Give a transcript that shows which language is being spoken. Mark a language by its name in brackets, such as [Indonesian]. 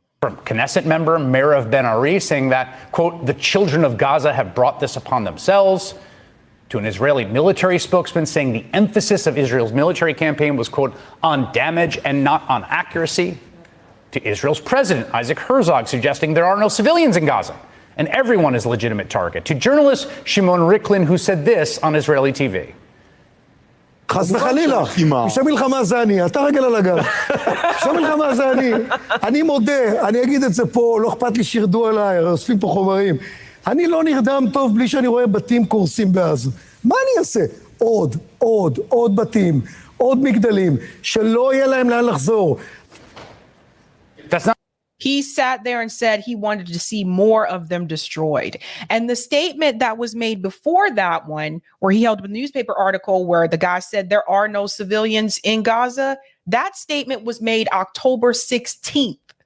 [English] From Knesset member Meirav Ben-Ari saying that, quote, the children of Gaza have brought this upon themselves, to an Israeli military spokesman saying the emphasis of Israel's military campaign was, quote, on damage and not on accuracy, to Israel's president, Isaac Herzog, suggesting there are no civilians in Gaza and everyone is a legitimate target, to journalist Shimon Riklin, who said this on Israeli TV. [Hebrew] חס וחלילה, פשע מלחמה זה אני, אתה רגל על הגב. פשע מלחמה זה אני מודה, אני אגיד את זה פה, לא אכפת לי שירדו עליי, אוספים פה חומרים. אני לא נרדם טוב בלי שאני רואה בתים קורסים בעזה. מה אני אעשה? עוד בתים, עוד מגדלים, שלא יהיה להם לאן לחזור. [English] He sat there and said he wanted to see more of them destroyed. And the statement that was made before that one, where he held a newspaper article where the guy said there are no civilians in Gaza, that statement was made October 16th.